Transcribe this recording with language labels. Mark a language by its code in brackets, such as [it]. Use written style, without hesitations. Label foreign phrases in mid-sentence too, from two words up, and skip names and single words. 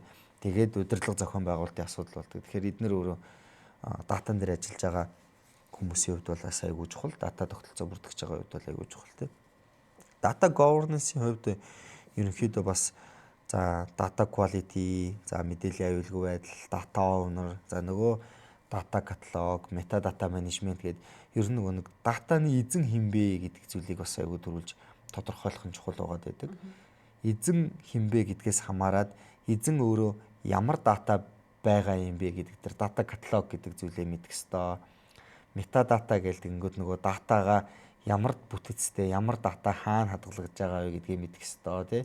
[mn] Тэгээд удирдлага зохион байгуулалтын асуудал болдог. Тэгэхээр эдгээр өөрөө датан дээр ажиллаж байгаа хүмүүсийн хувьд бол айгүй чухал, дата тогтолцоо бүртгэж байгаа хувьд бол айгүй чухал тий. [en] Data governance- [mn] ийн хувьд ерөнхийдөө бас за [en] data quality, [mn] за мэдээллийн аюулгүй байдал, [en] data owner, [mn] за нөгөө [en] data catalog, metadata management [mn] гэдэг ер нь нэг датаны эзэн хинбэ гэдэг зүйлийг бас аягүй төрүүлж тодорхойлох нь чухал байгаа байдаг. Эзэн хинбэ гэдгээс хамаарад эзэн өөрөө ямар дата байгаа юм бэ гэдэг тэр [en] data catalog [mn] гэдэг зүйлээ мэдэх ёстой. Metadata гэдэг нөгөө датагаа ямар бүтэцтэй, ямар дата хаана хадгалагдж байгаа вэ гэдгийг мэдэх ёстой тий.